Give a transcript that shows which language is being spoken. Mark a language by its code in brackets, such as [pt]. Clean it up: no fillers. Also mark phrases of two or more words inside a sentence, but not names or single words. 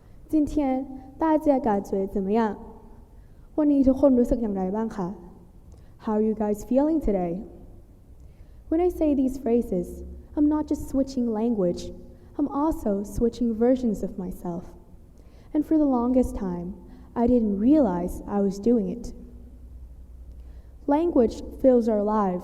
[zh] 今天大家感觉怎么样 [th] วันนี้ทุกคนรู้สึกอย่างไรบ้างคะ [en] How are you guys feeling today? When I say these phrases, I'm not just switching language, I'm also switching versions of myself. And for the longest time, I didn't realize I was doing it. Language fills our lives.